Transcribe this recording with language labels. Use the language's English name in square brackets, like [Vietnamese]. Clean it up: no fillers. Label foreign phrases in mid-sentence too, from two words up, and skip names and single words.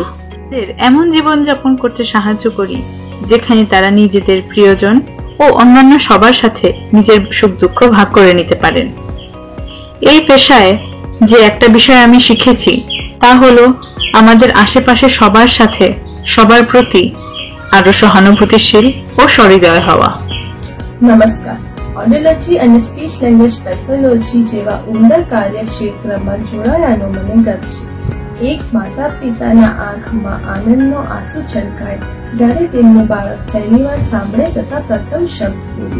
[Bangla] এমন জীবন যাপন করতে সাহায্য করি যেখানে তারা নিজেদের প্রিয়জন ও অন্যান্য সবার সাথে নিজের সুখ দুঃখ ভাগ করে নিতে পারেন। এই পেশায় যে একটা বিষয় আমি শিখেছি তা হলো আমাদের আশেপাশে সবার সাথে সবার প্রতি আরো সহানুভূতিশীল ও সহৃদয় হওয়া। [Gujarati] નમસ્કાર. ઓડિયોલોજી અને [English] speech language pathology [Gujarati] જેવા ઉમદા કાર્યક્ષેત્રમાં જોડાયાનો મને ગર્વ છે. એક માતા પિતાના આંખમાં આનંદનો આંસુ છલકાય જ્યારે તેમનું બાળક પહેલીવાર સાંભળે તથા પ્રથમ શબ્દ બોલે.